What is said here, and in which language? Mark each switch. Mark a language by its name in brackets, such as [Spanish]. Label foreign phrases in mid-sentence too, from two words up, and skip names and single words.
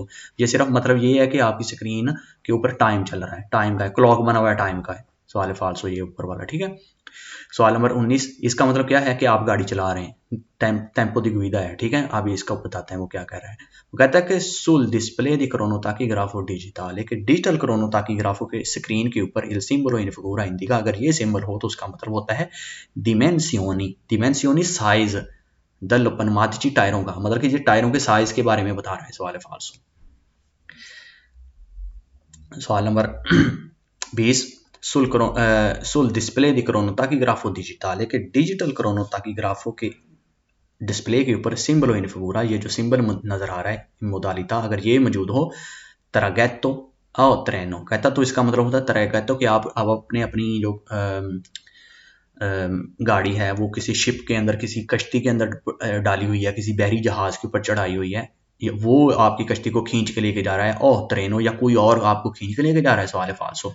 [Hindi] ये सिर्फ मतलब ये है कि आपकी स्क्रीन के ऊपर टाइम चल रहा है, टाइम का है, क्लॉक बना हुआ है, टाइम का है। सवाल है फाल्सो ये ऊपर वाला, ठीक है। सवाल नंबर 19, इसका मतलब क्या है कि आप गाड़ी चला रहे हैं, [Italian] tempo di guida [Hindi] है, ठीक है। अब इसका बताते हैं वो क्या कह रहा है। वो कहता है कि [Italian] sul display di cronotachografo digitale, [Hindi] कि डिजिटल क्रोनोटाकीग्राफो के स्क्रीन के ऊपर [Italian] il simbolo in figura indica, [Hindi] अगर ये सिंबल हो तो उसका मतलब होता है डिमेंसियोनी साइज [Italian] dei pneumatici [Hindi] टायरों का, मतलब कि ये टायरों के साइज के बारे में बता रहा है। सवाल है फाल्सो। सवाल नंबर 20, [Italian] sul display di cronotachografo digitale, che [Hindi] डिजिटल क्रोनोटाकीग्राफो के डिस्प्ले के ऊपर [Italian] simbolo in figura, [Hindi] ये जो सिंबल नजर आ रहा है मोदालिता, अगर ये मौजूद हो, तरागेतो और ट्रेनो, कहता तो इसका मतलब होता है तरागेतो कि आप अब अपनी जो गाड़ी है वो किसी शिप के अंदर, किसी कश्ती के अंदर डाली हुई है, किसी बहरी जहाज के ऊपर चढ़ाई हुई है, वो आपकी कश्ती को खींच के लेके जा रहा है, और ट्रेनो या कोई और आपको खींच के लेके जा रहा है। सवाल है फाल्सो।